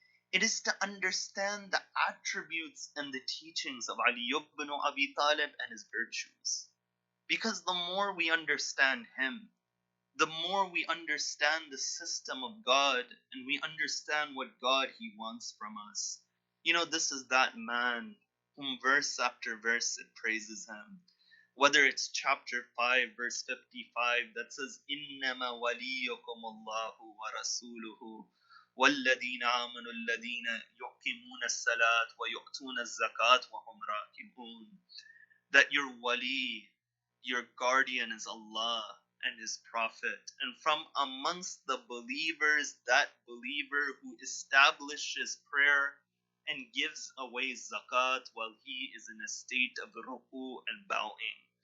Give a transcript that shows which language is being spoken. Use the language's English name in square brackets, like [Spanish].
[English] It is to understand the attributes and the teachings of Ali ibn Abi Talib and his virtues. Because the more we understand him, the more we understand the system of God, and we understand what God He wants from us. You know, this is that man whom verse after verse it praises him. Whether it's chapter 5, verse 55 that says, [Arabic] إِنَّمَا وَلِيُّكُمُ اللَّهُ وَرَسُولُهُ وَالَّذِينَ آمَنُوا الَّذِينَ يُقِيمُونَ الصَّلَاةَ وَيُؤْتُونَ الزَّكَاةَ وَهُمْ رَاكِعُونَ. [English] That your wali, your guardian is Allah and His Prophet, and from amongst the believers, that believer who establishes prayer and gives away zakat while he is in a state of ruku and bowing.